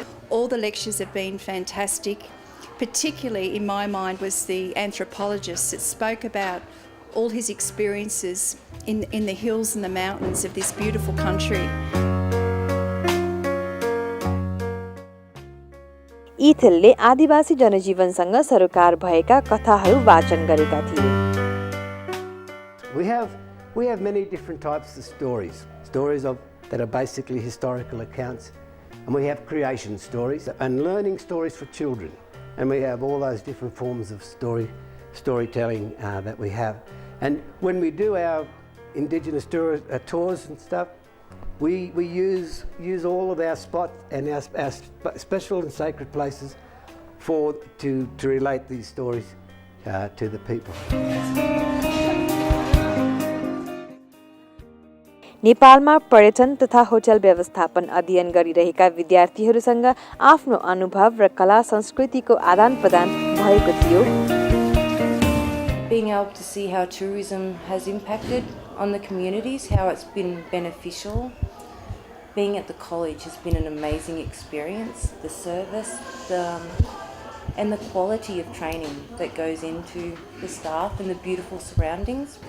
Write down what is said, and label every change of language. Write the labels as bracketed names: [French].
[English] All the lectures have been fantastic. Particularly in my mind was the anthropologist that spoke about all his experiences in the hills and the mountains of this beautiful country. [Nepali] इथलले आदिवासी जनजीवनसँग सरोकार भएका कथाहरू वाचन गरेका थिए। [English] We have many different types of stories that are basically historical accounts, and we have creation stories and learning stories for children, and we have all those different forms of storytelling that we have. And when we do our Indigenous tours and stuff, we use all of our spots and our special and sacred places to relate these stories to the people. [Nepali] नेपालमा पर्यटन तथा hotel व्यवस्थापन अध्ययन गरिरहेका विद्यार्थीहरूसँग आफ्नो अनुभव र कला संस्कृतिको आदान-प्रदान भएको थियो। [English] Being able to see how tourism has impacted on the communities, how it's been beneficial. Being at the college has been an amazing experience. The service, and the quality of training that goes into the staff and the beautiful surroundings.